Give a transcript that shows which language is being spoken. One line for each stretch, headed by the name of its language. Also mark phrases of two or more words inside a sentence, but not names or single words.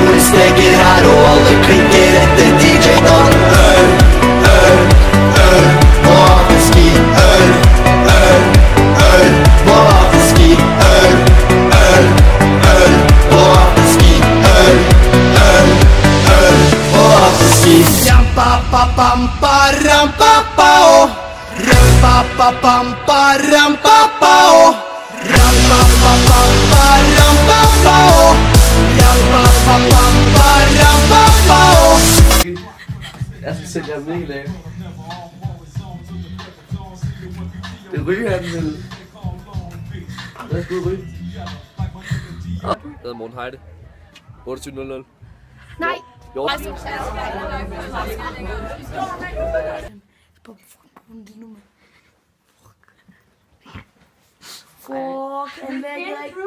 Norwegian: stikker her og alle klikker etter DJ-dagen. Øl, må ha whisky. Øl, må ha whisky. Øl, må ha whisky. Øl, må ha whisky. Ram-pa-pa-pam-pa-ram-pa-pa-o. Ram-pa-pa-pam-pa-ram-pa-pa-o. Ram-pa-pa-pam-pa-ram-pa-pa-o. Ram-pa-pa-pam-pa-ram-pa-pa-o.
Danish: Jeg skal sætte jer mega af. Det ryger han vel. Lad os gå ryge. Jeg hedder Morten Heide. 2800. Nej. Jo. Fuck, han lægger ikke.